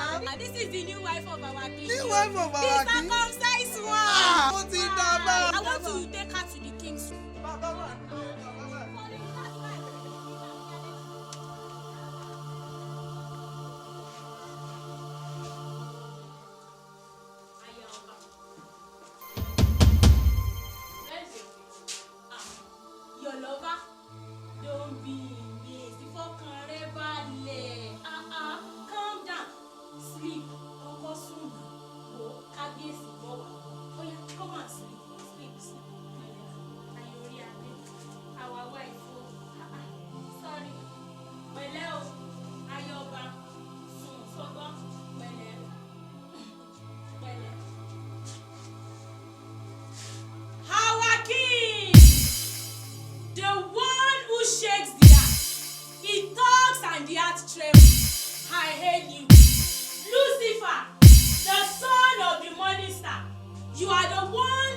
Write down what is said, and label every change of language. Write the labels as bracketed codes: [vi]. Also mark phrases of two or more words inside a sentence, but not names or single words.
[en] This is the new wife of our king. New wife of our king? king? The circumcised one. [yo] Ah, ó ti dàgbà. [en] I want to take her to the king's room. [yo] Bàbá wà nínú bàbá wà. [en] Your lover, don't be lazy. [yo] Fọkàn rẹ balẹ̀. [en] Calm down. Sleep. [yo] Kọ́kọ́ sùn náà. Wo kábíyèsí bọ̀ wá. [en] Oh yeah, come and sleep. Sleep. Ayori Ade. Our wife. Sorry. [yo] Pẹ̀lẹ́ o. Ayọ̀ba. Sùn sọ́gbọ́n. Pẹ̀lẹ́. Pẹ̀lẹ́. [en] Our king. The one who shakes the earth. He talks and the earth trembles. I hail you. Lucifer, the son of the morning star. You are the one